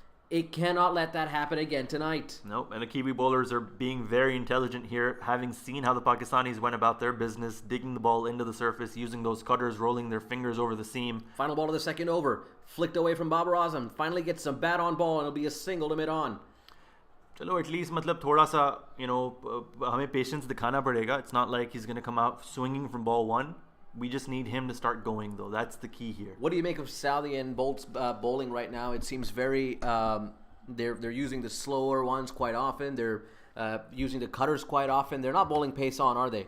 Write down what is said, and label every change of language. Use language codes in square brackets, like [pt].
[en] It cannot let that happen again tonight. Nope, and the Kiwi bowlers are being very intelligent here, having seen how the Pakistanis went about their business, digging the ball into the surface, using those cutters, rolling their fingers over the seam. Final ball of the second over. Flicked away from Babar Azam. Finally gets some bat on ball, and it'll be a single to mid-on. [hi] चलो [en] at least [hi] मतलब थोड़ा सा हमें patience दिखाना पड़ेगा. [en] It's not like he's going to come out swinging from ball 1. We just need him to start going, though. That's the key here. What do you make of Southee and Bolt's bowling right now? It seems very they're using the slower ones quite often. They're using the cutters quite often. They're not bowling pace on, are they?